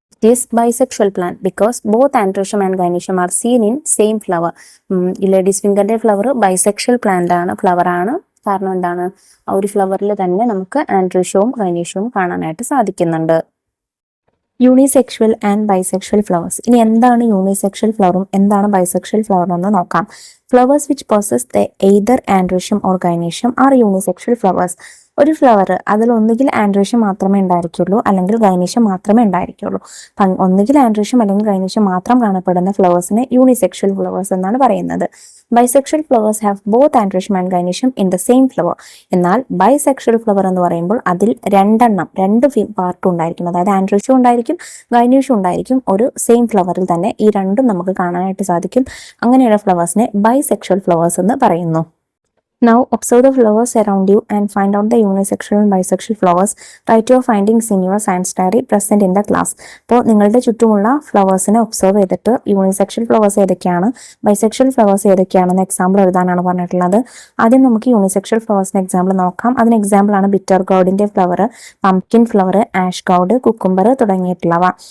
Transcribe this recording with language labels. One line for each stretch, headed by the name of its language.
English: It is bisexual plant because both androecium and gynoecium are seen in same flower.
Malayalam: ഈ ladies ഫിംഗറിന്റെ flower bisexual plant ആണ്, flower ആണ്. കാരണം എന്താണ്? ആ ഒരു ഫ്ലവറിൽ തന്നെ നമുക്ക് ആൻഡ്രീഷ്യവും ഗൈനീഷ്യവും കാണാനായിട്ട് സാധിക്കുന്നുണ്ട്. Unisexual and bisexual flowers. ഇനി എന്താണ് യൂണിസെക്ഷൽ ഫ്ലവറും എന്താണ് ബൈസെക്ഷൽ ഫ്ലവറും എന്ന് നോക്കാം.
English: Flowers which possess the either androecium or gynoecium are unisexual flowers.
Malayalam: ഒരു ഫ്ലവർ അതിൽ ഒന്നുകിൽ ആൻഡ്രീഷ്യം മാത്രമേ ഉണ്ടായിരിക്കുള്ളൂ അല്ലെങ്കിൽ ഗൈനീഷ്യം മാത്രമേ ഉണ്ടായിരിക്കുള്ളൂ. ഒന്നുകിൽ ആൻഡ്രീഷ്യം അല്ലെങ്കിൽ ഗൈനീഷ്യം മാത്രം കാണപ്പെടുന്ന ഫ്ലവേഴ്സിനെ യൂണിസെക്ഷൽ ഫ്ലവേഴ്സ് എന്നാണ് പറയുന്നത്.
English: Bisexual flowers have both androecium and gynoecium in the same flower.
Malayalam: എന്നാൽ ബൈസെക്ഷൽ ഫ്ലവർ എന്ന് പറയുമ്പോൾ അതിൽ രണ്ട് പാർട്ടും ഉണ്ടായിരിക്കും, അതായത് ആൻഡ്രീഷ്യം ഉണ്ടായിരിക്കും ഗൈനീഷ്യം ഉണ്ടായിരിക്കും ഒരു സെയിം ഫ്ലവറിൽ തന്നെ. ഈ രണ്ടും നമുക്ക് കാണാനായിട്ട് സാധിക്കും. അങ്ങനെയുള്ള ഫ്ലവേഴ്സിനെ ബൈസെക്ഷൽ ഫ്ലവേഴ്സ് എന്ന് പറയുന്നു.
English: Now observe the flowers around you and find out the unisexual and bisexual flowers. Write your findings in your science diary present in the class.
Malayalam: അപ്പോൾ നിങ്ങളുടെ ചുറ്റുമുള്ള ഫ്ലവേഴ്സിനെ ഒബ്സർവ് ചെയ്തിട്ട് യൂണിസെക്ഷൽ ഫ്ലവേഴ്സ് ഏതൊക്കെയാണ്, ബൈസെക്ഷൽ ഫ്ലവേഴ്സ് ഏതൊക്കെയാണെന്ന് example എഴുതാനാണ് പറഞ്ഞിട്ടുള്ളത്. ആദ്യം നമുക്ക് യൂണിസെക്ഷൽ ഫ്ലവേഴ്സിന് എക്സാമ്പിൾ നോക്കാം. അതിന് എക്സാമ്പിൾ ആണ് bitter ഗോഡിന്റെ flower, pumpkin flower, ash God, cucumber തുടങ്ങിയിട്ടുള്ളവ.